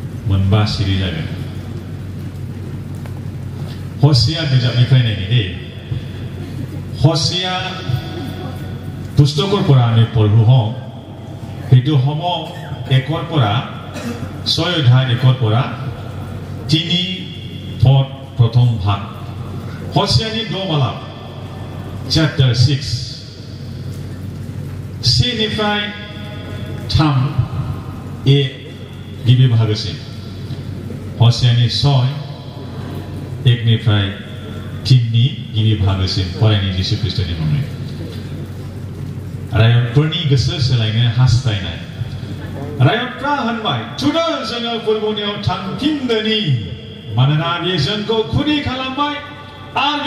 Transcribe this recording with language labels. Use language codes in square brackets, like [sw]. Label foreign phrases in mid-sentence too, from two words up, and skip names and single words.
[brx] मोनबा सिरि जागोन हसिया बिजाबनिफ्राय नायनि हसिया [as] पुस्तকৰ পৰা আমি পঢ়ো হওঁ সেইটো হ'ব 1ৰ পৰা 6 অধ্যায় 1ৰ পৰা 3 পদ প্ৰথম ভাগ [brx] हसियानि दमाला [as] chapter 6 [brx] सिनिफ्राय 3 ए गिबि बाहागोसिम हसियानि 6 1 निफ्राय 3 नि गिबि बाहागोसिम फरायनाय जिसु ख्रिस्टनि मुङै रायतफोरनि गोसो सोलायनो हास्थायनाय रायतफ्रा होनबाय थुदो जोङो फोरबोनियाव थांफिनदोनि मानोना बे जोंखौ खुनि खालामबाय आरो